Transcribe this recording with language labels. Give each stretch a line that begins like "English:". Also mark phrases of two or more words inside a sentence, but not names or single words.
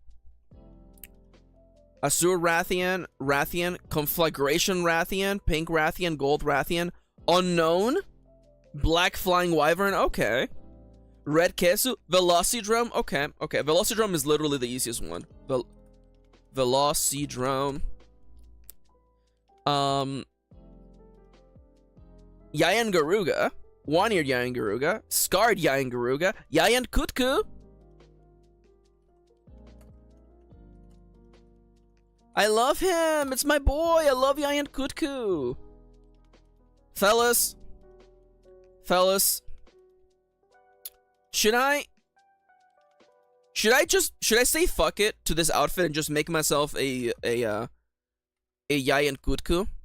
English: Asur Rathian, Rathian, Conflagration Rathian, Pink Rathian, Gold Rathian, Unknown, Black Flying Wyvern, okay. Red Kesu, Velocidrome, okay, okay. Velocidrome is literally the easiest one. Velocidrome. Yayan Garuga, One-Eared Yayan Garuga, Scarred Yayan Garuga, Yayan Kutku. I love him! It's my boy! I love Yayan Kutku! Fellas. Fellas. Should I say fuck it to this outfit and just make myself a Yayan Kutku?